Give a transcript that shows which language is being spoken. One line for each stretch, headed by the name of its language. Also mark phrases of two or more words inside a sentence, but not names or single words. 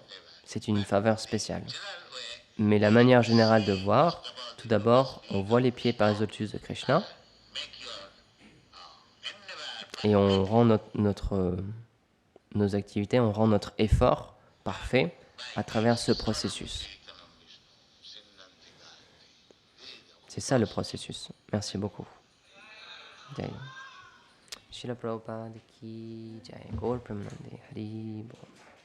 French: C'est une faveur spéciale. Mais la manière générale de voir, tout d'abord, on voit les pieds pareils au lotus de Krishna et on rend nos activités, on rend notre effort parfait à travers ce processus. C'est ça le processus. Merci beaucoup. Jai.
Hindi: श्रील प्रभुपाद की जय गौर प्रेमानन्दे हरि बोल.